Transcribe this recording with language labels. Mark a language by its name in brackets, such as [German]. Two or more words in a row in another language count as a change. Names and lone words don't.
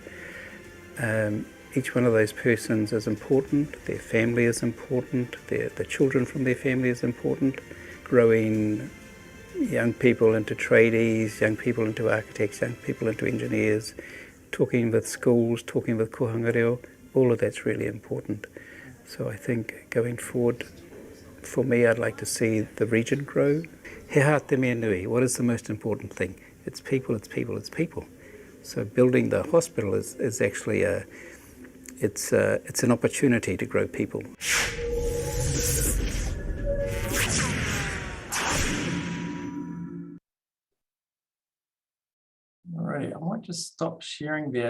[English] Each one of those persons is important, their family is important, the children from their family is important, growing young people into tradies, young people into architects, young people into engineers, talking with schools, talking with [Māori] kohanga reo, [English] all of that's really important. So I think going forward, for me, I'd like to see the region grow. [Māori] He aha te mea nui, [English] what is the most important thing? It's people, it's people, it's people. So building the hospital is actually it's an opportunity to grow people. Alrighty, I might just stop sharing there.